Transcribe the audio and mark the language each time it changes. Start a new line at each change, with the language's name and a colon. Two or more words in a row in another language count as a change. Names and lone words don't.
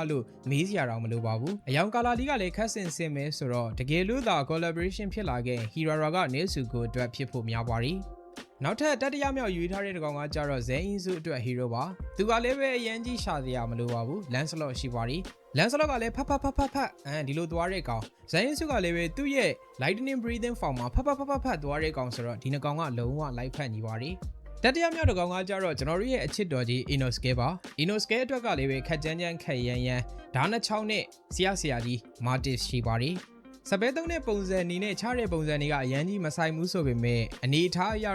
Burmese: လို့မေးစရာတော့မလိုပါဘူးအယောင်ကာလာလေးကလည်းခက်ဆင်ဆင်ပဲဆိုတော့တကယ်လို့သာ collaboration ဖြစ်လာခဲ့ Hirara က Nezuko အတွက်ဖြစ်ဖို့များပါတယ်နောက်ထပ်တတိယမြောက်ယူထားတဲ့ကောင်ကကြတော့ Zenitsu အတွက် hero ပါသူကလည်းပဲအရန်ကြီးရှာစရာမလိုပါဘူး Lancelot ရှိပါတယ် Lancelot ကလည်းဖတ်ဒီလိုသွားတဲ့ကောင် Zenitsu ကလည်းပဲသူ့ရဲ့
English: lightning breathing form
Burmese: မှာဖတ်သွားတဲ့ကောင်ဆိုတော့ဒီနှစ်ကောင်ကလုံးဝလိုက်ဖက်ညီပါတယ်တတိယမြောက်တစ်ကောင်ကကြတော့ကျွန်တော်တို့ရဲ့အချစ်တော်ကြီး Inosuke ပါ Inosuke အတွက်ကလည်း ပဲခက်ကြမ်းခက်ရမ်းဓာတ်နှချောင်းနဲ့ဆရာကြီး Martis ရှိပါတယ်စပယ်သုံးတဲ့ပုံစံနေနဲ့ချတဲ့ပုံစံတွေကအရန်ကြီးမဆိုင်ဘူးဆိုပေမဲ့အနေထားအရ